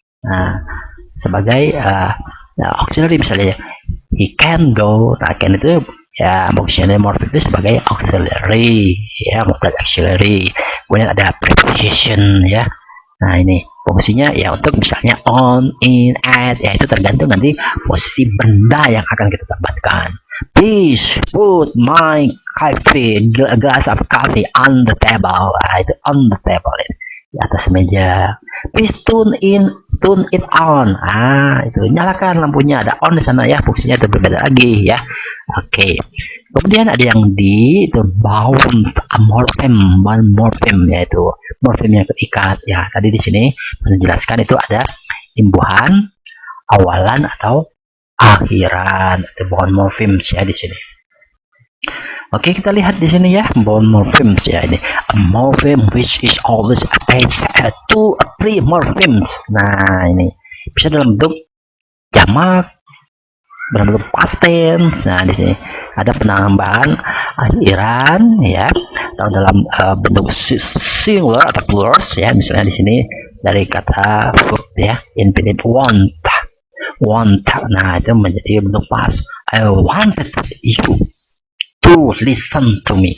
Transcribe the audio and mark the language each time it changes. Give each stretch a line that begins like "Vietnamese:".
Indonesian: Nah, sebagai auxiliary misalnya
English: he can go,
Indonesian: nah can itu ya functional morpheme itu sebagai auxiliary ya, modal auxiliary. Kemudian ada preposition ya, nah ini fungsinya ya untuk misalnya on, in, at ya, itu tergantung nanti posisi benda yang akan kita tambahkan.
English: Please put my coffee, a glass of coffee on the table. Nah, itu on the table ya,
Indonesian: di atas meja.
English: Please tune it on.
Indonesian: Itu nyalakan lampunya, ada on di sana ya, fungsinya itu berbeda lagi ya. Oke. Kemudian ada yang di itu bound morpheme, yaitu morpheme yang terikat ya. Tadi di sini menjelaskan itu ada imbuhan, awalan atau akhiran. Itu bound morphemes ya di sini. Oke, kita lihat di sini ya, bound morphemes ya, ini
English: a morpheme which is always attached to a pre-morphemes.
Indonesian: Nah, ini bisa dalam bentuk jamak, dalam bentuk past tense. Nah, di sini ada penambahan akhiran ya, atau dalam bentuk singular atau plural ya. Misalnya di sini dari kata verb ya, infinite want. Nah, itu menjadi bentuk past.
English: I wanted you to listen to me.